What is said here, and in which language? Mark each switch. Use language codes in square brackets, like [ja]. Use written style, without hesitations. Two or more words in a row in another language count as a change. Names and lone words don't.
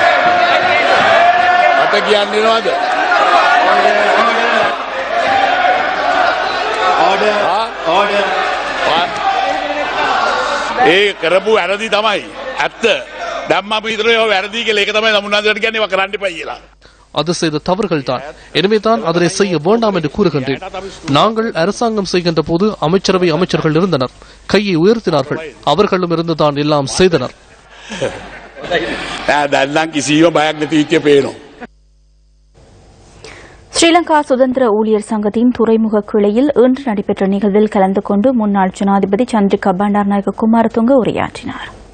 [si] මට කියන්න එනවද? ඒ කරපු වැරදි තමයි ඇත්ත. දැම්ම අපි හිතනවා ඒවා වැරදි කියලා. ඒක තමයි තමුන්නාන්සේට කියන්නේ ඒවා කරන්න එපා කියලා. [ta] அது செய்த தவறுகள் தான். எனவேதான் அதனை செய்ய வேண்டாம் என்று கூறுகின்றேன். நாங்கள் அரசாங்கம் செய்கின்ற போது அமைச்சரவை அமைச்சர்கள் இருந்தனர். கையை உயர்த்தினார்கள். அவர்களும் இருந்துதான் எல்லாம் செய்தனர். ஸ்ரீலங்கா சுதந்திர ஊழியர் சங்கத்தின் துறைமுக கிளையில் இன்று நடைபெற்ற நிகழ்வில் கலந்து கொண்டு முன்னாள் ஜனாதிபதி சந்திரிகா பண்டாரநாயக்க குமாரதுங்க உரையாற்றினார்.